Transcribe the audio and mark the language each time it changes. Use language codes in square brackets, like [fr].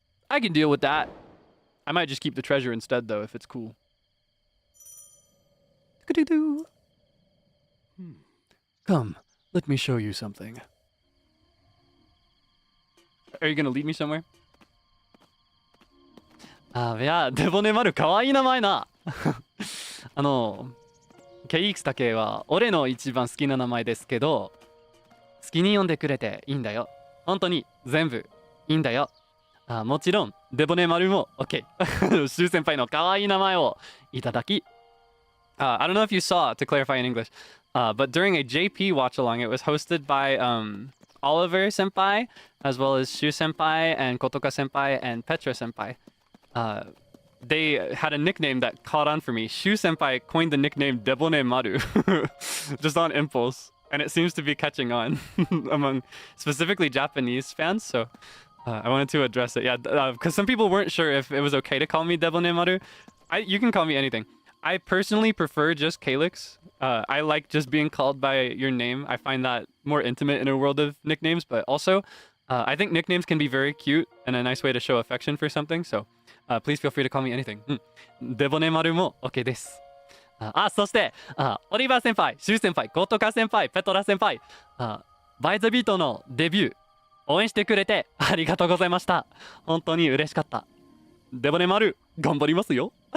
[en] I can deal with that. I might just keep the treasure instead, though, if it's cool. Come, let me show you something. Are you gonna lead me somewhere? [ja] あ、いや、デボネマルかわいい名前な。ケイクスタケは俺の一番好きな名前ですけど、好きに呼んでくれていいんだよ。本当に全部いいんだよ。もちろんデボネマルも OK。シュウ先輩のかわいい名前をいただき。 [en] I don't know if you saw, to clarify in English, but during a JP watch along, it was hosted by Oliver Senpai, as well as Shu Senpai and Kotoka Senpai and Petra Senpai. They had a nickname that caught on for me. Shu Senpai coined the nickname Debone Maru, just on impulse, and it seems to be catching on among specifically Japanese fans. So I wanted to address it. Yeah, because some people weren't sure if it was okay to call me Debone Maru. You can call me anything. I personally prefer just Kaelix. I like just being called by your name. I find that more intimate in a world of nicknames, but also I think nicknames can be very cute and a nice way to show affection for something. So please feel free to call me anything. [ja] デボネマルも OK です。そして、オリバー先輩、シュウ先輩、ゴトカ先輩、ペトラ先輩、バイザビートのデビュー、応援してくれてありがとうございました。本当に嬉しかった。デボネマル、頑張りますよ。